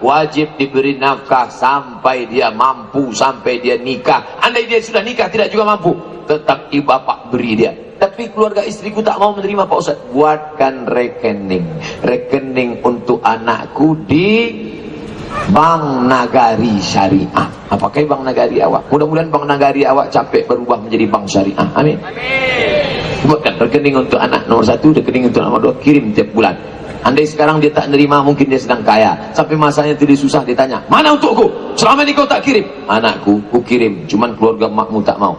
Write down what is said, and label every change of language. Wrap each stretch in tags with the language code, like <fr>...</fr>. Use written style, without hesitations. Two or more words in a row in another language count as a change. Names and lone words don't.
<id>Wajib diberi nafkah sampai dia mampu, sampai dia nikah. Andai dia sudah nikah tidak juga mampu, tetap ibu bapak beri dia. Tapi keluarga istriku tak mau menerima, Pak Ustaz. Buatkan rekening untuk anakku di Bank Nagari Syariah. Apakah Bank Nagari awak? Mudah-mudahan Bank Nagari</id> <min>awak capek</min> <id>berubah menjadi Bank Syariah. Amin. Buatkan rekening untuk anak nomor 1, rekening untuk nomor 2, kirim tiap bulan. Andai sekarang dia tak nerima, mungkin dia sedang kaya. Sampai masanya jadi susah, dia tanya, mana untukku? Selama ini kau tak kirim. Anakku, ku kirim, cuman keluarga makmu tak mau.</id>